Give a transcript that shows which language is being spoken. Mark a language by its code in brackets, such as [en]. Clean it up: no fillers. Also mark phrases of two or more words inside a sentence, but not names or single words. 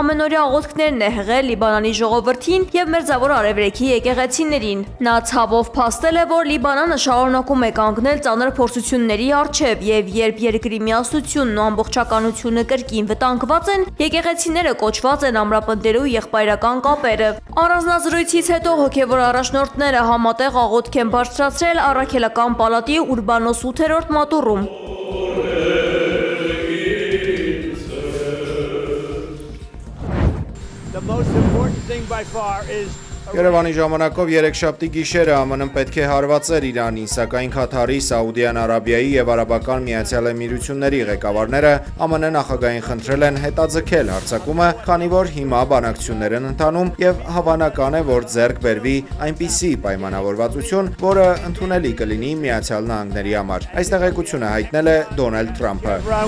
[hy] ամենօրյա աղոթքներն է հղել Լիբանանի ժողովրդին եւ Մերձավոր Արևելքի եկեղեցիներին։ Նա ցավով փաստել է, որ Լիբանանը շարունակում է կանգնել ծանր փորձությունների առջև եւ երբ երկրի միասնությունն ու ամբողջականությունը կրկին վտանգված են, եկեղեցիները կոչված են ամրապնդելու եղբայրական կապերը։ Առանձնազրույցից հետո հոգեվոր առաջնորդները համատեղ աղոթք են բարձրացրել Առաքելական պալատի Ուրբանոս 8-րդ մատուռում։ [en] The most important thing by far is [hy] Երևանի ժամանակով երեքշաբթի գիշերը ԱՄՆ-ն պետք է հարվածեր Իրանին, սակայն Քաթարի, Սաուդյան Արաբիայի եւ Արաբական Միացյալ Էմիրությունների ղեկավարները ԱՄՆ նախագահին խնդրել են հետաձգել հարձակումը, քանի որ հիմա բանակցություններ են ընթանում եւ հավանական է, որ ձեռք բերվի այնպիսի պայմանավորվածություն, որը ընդունելի կլինի Միացյալ Նահանգների համար։ Այս տեղեկությունը հայտնել է Դոնալդ Թրամփը։